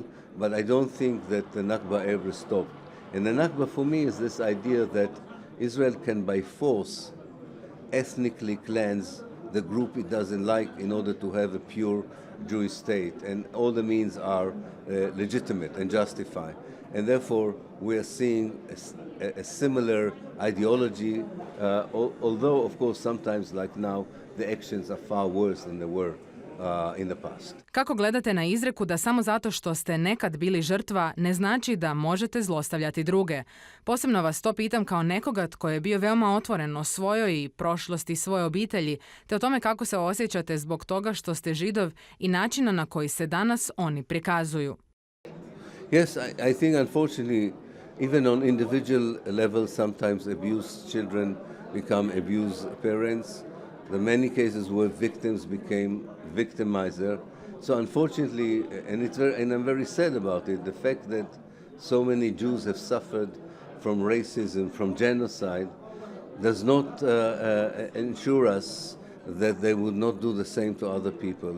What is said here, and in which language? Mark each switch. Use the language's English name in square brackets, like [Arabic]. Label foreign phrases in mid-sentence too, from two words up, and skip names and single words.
[English] But I don't think that the Nakba ever stopped. And the Nakba for me is this idea that Israel can by force ethnically cleanse the group it doesn't like in order to have a pure Jewish state, and all the means are legitimate and justified. And therefore we are seeing a similar ideology, although of course sometimes like now the actions are far worse than they were in the past. [Croatian] Kako gledate na izreku da samo zato što ste nekad bili žrtva ne znači da možete zlostavljati druge? Posebno vas to pitam kao nekoga tko je bio veoma otvoren o svojoj i prošlosti svoje obitelji, te o tome kako se osjećate zbog toga što ste Židov i načina na koji se danas oni prikazuju. [English] Yes, I think unfortunately even on individual level sometimes abused children become abused parents. The many cases where victims became victimizer. So unfortunately, and I'm very sad about it, the fact that so many Jews have suffered from racism, from genocide, does not ensure us that they would not do the same to other people.